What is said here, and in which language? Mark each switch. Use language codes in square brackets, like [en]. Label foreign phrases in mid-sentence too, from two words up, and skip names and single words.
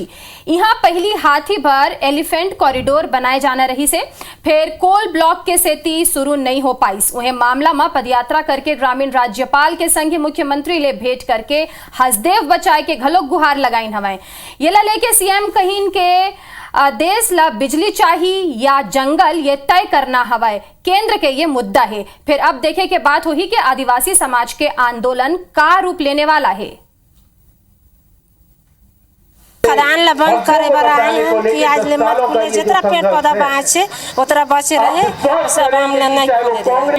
[hne] यहाँ पहली हाथी भर [en] elephant corridor [hne] बनाए जाना रही से फिर कोल ब्लॉक के सेती शुरू नहीं हो पाइस। उन्हें मामला में पदयात्रा करके ग्रामीण राज्यपाल के संग मुख्यमंत्री ले भेंट करके हसदेव बचाए के घलोक गुहार लगाइन हवे। ये ला लेके सीएम कहिन के देश ला बिजली चाहिए या जंगल ये तय करना हवे। केंद्र के ये मुद्दा है। फिर अब देखे के बात हुई कि आदिवासी समाज के आंदोलन का रूप लेने वाला है। खदान ला बंद करे बर आए हैं कि आज ले मत खुले, जितना पेड़ पौधा बाँचे उतना बचे रहे, सब हम नहीं खुले रहे।